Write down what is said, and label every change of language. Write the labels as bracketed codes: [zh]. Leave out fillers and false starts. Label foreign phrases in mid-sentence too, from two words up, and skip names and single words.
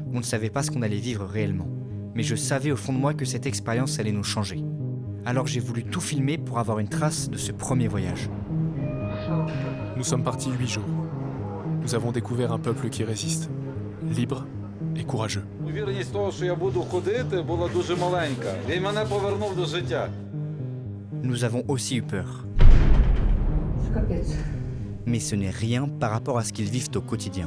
[fr] On ne savait pas ce qu'on allait vivre réellement. Mais je savais au fond de moi que cette expérience allait nous changer. Alors j'ai voulu tout filmer pour avoir une trace de ce premier voyage. Nous sommes partis 8 jours. Nous avons découvert un peuple qui résiste, libre et courageux. [uk] Вірність того, що я буду ходити, була дуже маленька. Він мене повернув до життя. [fr] Nous avons aussi eu peur. Mais ce n'est rien par rapport à ce qu'ils vivent au quotidien.